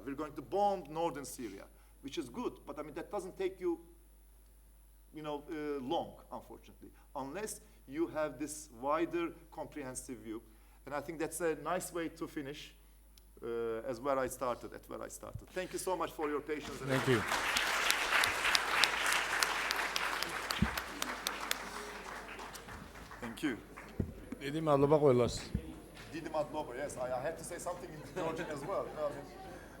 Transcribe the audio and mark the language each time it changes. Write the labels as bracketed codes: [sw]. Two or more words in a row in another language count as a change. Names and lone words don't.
[en] We're going to bomb northern Syria, which is good, but I mean, that doesn't take you, you know, long, unfortunately, unless you have this wider, comprehensive view. And I think that's a nice way to finish at where I started. Thank you so much for your patience. Thank you. Thank you. [ka] დიდი მადლობა ყველას. დიდი მადლობა, [en] yes, I had to say something in Georgian as well. You know, I mean,